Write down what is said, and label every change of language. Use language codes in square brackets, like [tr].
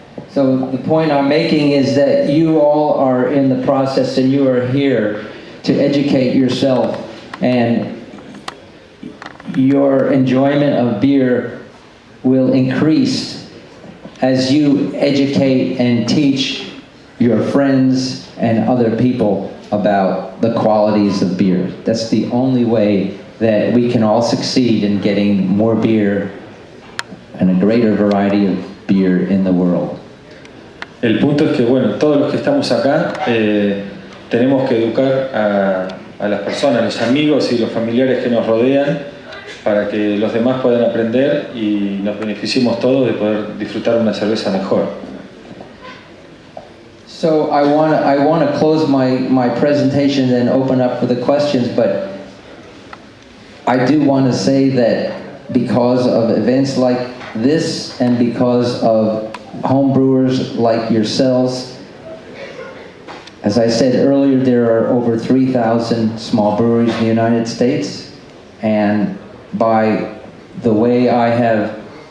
[en] So the point I'm making is that you all are in the process and you are here to educate yourself, and your enjoyment of beer will increase as you educate and teach your friends and other people about the qualities of beer. That's the only way that we can all succeed in getting more beer and a greater variety of beer in the world. [es] El punto es que, bueno, todos los que estamos acá tenemos que educar a las personas, los amigos y los familiares que nos rodean para que los demás puedan aprender y nos beneficiemos todos de poder disfrutar una cerveza mejor. [en] So I want to close my presentation and open up for the questions, but I do want to say that because of events like this and because of home brewers like yourselves, as I said earlier, there are over 3,000 small breweries in the United States, and by the way I have